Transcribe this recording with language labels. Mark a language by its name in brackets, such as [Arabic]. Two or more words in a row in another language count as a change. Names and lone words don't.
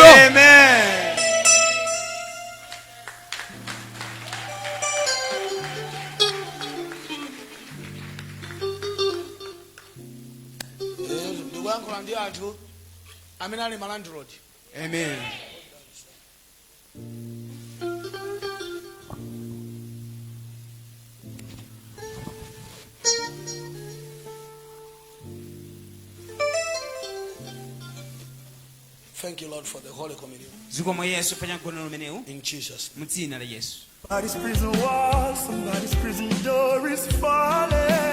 [Nyanja] Amen. Ndikwankhula ndi anthu amene ali malandlord. Amen. [English] Thank you, Lord, for the Holy Communion. [Nyanja] Zikomo Yesu fa cha mgonero umenewu [English] In Jesus' name. [Nyanja] mu dzina la Yesu. [English] Somebody's prison wall, somebody's prison door is falling.